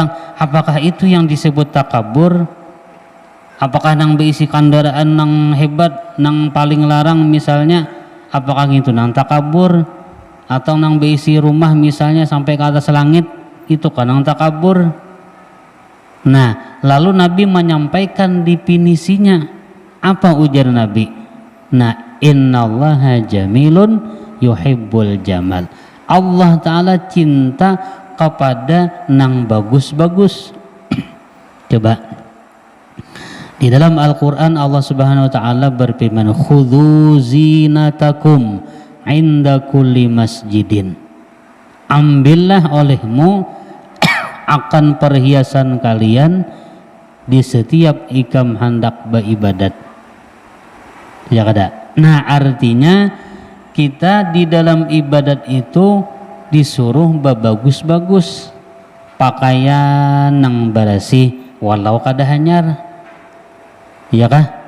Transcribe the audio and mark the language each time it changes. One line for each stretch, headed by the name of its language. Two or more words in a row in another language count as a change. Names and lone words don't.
Banjar: Apakah itu yang disebut takabur? Apakah nang berisi kendaraan nang hebat, nang paling larang misalnya, apakah itu nang takabur? Atau nang berisi rumah misalnya sampai ke atas langit, itu kan nang takabur?
Indonesian: Nah lalu Nabi menyampaikan definisinya.
Banjar: Apa ujar Nabi? Nah,
Arabic: إن الله جميل يحب الجمال.
Banjar: Allah Ta'ala cinta kepada nang bagus-bagus.
Indonesian: Coba di dalam Al-Quran Allah
Arabic: سبحانه وتعالى
Indonesian: berfirman,
Arabic: خذوا زينتكم عند كل مسجد.
Banjar: Ambillah olehmu akan perhiasan kalian di setiap ikam hendak beribadat, ya kada? Nah artinya kita di dalam ibadat itu disuruh bagus-bagus, pakaian nang bersih walau kada hanyar, ya kah?